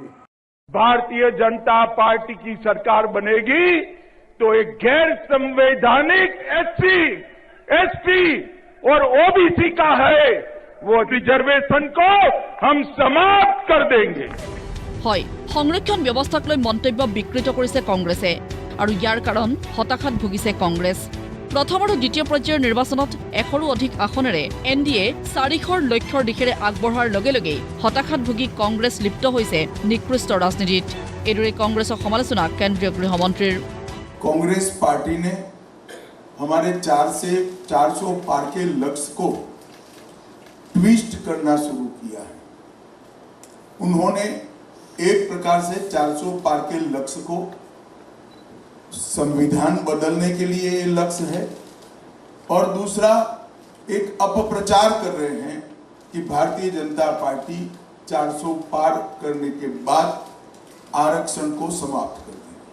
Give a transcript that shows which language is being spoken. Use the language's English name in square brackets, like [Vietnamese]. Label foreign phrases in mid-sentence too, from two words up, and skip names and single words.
[Hindi] भारतीय जनता पार्टी की सरकार बनेगी तो एक गैर संवैधानिक एससी, एसटी और ओबीसी का है, वो रिजर्वेशन को हम समाप्त कर देंगे। [Assamese] হয়, সংৰক্ষণ ব্যৱস্থাক লৈ মন্তব্য বিকৃত কৰিছে কংগ্ৰেছে আৰু ইয়াৰ কাৰণ হতাশাত ভুগিছে কংগ্ৰেছ। প্ৰথম আৰু দ্বিতীয় পৰ্যায়ৰ নিৰ্বাচনত 100ৰো অধিক আসনেৰে এনডিএ 400ৰ লক্ষ্যৰ দিশেৰে আগবঢ়াৰ লগে লগেই হতাশাত ভুগি কংগ্ৰেছ লিপ্ত হৈছে নিকৃষ্ট ৰাজনীতিত। এইদৰে কংগ্ৰেছৰ সমালোচনা কেন্দ্ৰীয় গৃহমন্ত্ৰীৰ। [Hindi] कांग्रेस पार्टी ने हमारे 4 से 400 पार के लक्ष्य को ट्विस्ट करना शुरू किया है। उन्होंने एक प्रकार से 400 पार के लक्ष्य को संविधान बदलने के लिए ये लक्ष्य है और दूसरा एक अपप्रचार कर रहे हैं कि भारतीय जनता पार्टी 400 पार करने के बाद आरक्षण को समाप्त कर देगी।